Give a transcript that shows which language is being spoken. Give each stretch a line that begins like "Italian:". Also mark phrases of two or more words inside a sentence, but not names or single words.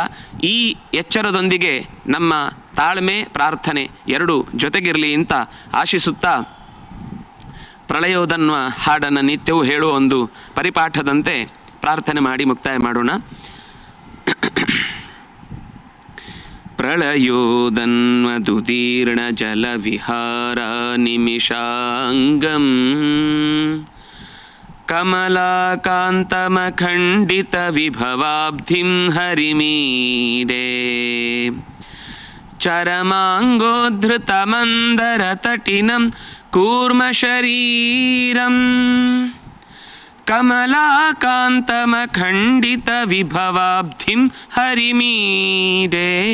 Kannada: ಈ ಎಚ್ಚರದೊಂದಿಗೆ ನಮ್ಮ ತಾಳ್ಮೆ ಪ್ರಾರ್ಥನೆ ಎರಡೂ ಜೊತೆಗಿರಲಿ ಅಂತ ಆಶಿಸುತ್ತಾ ಪ್ರಳಯೋದನ್ವ ಹಾಡನ್ನು ನಿತ್ಯವೂ ಹೇಳುವ ಒಂದು ಪರಿಪಾಠದಂತೆ ಪ್ರಾರ್ಥನೆ ಮಾಡಿ ಮುಕ್ತಾಯ ಮಾಡೋಣ.
Sanskrit: ಪ್ರಳಯೋದನ್ವದುದೀರ್ಣ ಜಲ ವಿಹಾರ ನಿಮಿಷಾಂಗಂ ಕಮಲಾಕಾಂತಮಖಂಡಿತ ವಿಭವಾಬ್ಧಿಂ ಹರಿಮೀಡೆ ಚರಮಾಂಗೋದ್ಧೃತಮಂದರತಟಿನಂ ಕೂರ್ಮಶರೀರಂ ಕಮಲಾಕಾಂತಮಖಂಡಿತ ವಿಭವಾಬ್ಧಿಂ ಹರಿಮೀಡೆ